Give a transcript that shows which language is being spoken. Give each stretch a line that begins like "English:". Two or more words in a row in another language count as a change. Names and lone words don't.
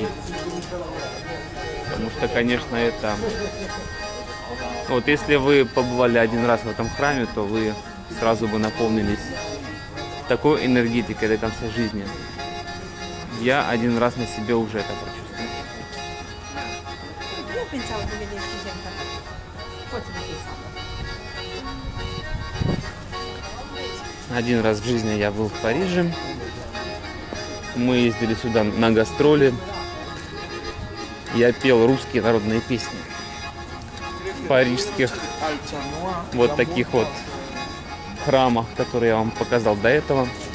Russian: Потому что, конечно, это... Вот если вы побывали один раз в этом храме, то вы сразу бы наполнились такой энергетикой до конца жизни. Я один раз на себе уже это прочувствовал.
Italian: Io pensavo di vederci sempre. Forse perché sono.
Russian: Один раз в жизни я был в Париже. Мы ездили сюда на гастроли. Я пел русские народные песни. В парижских вот таких вот храмах, которые я вам показал до этого.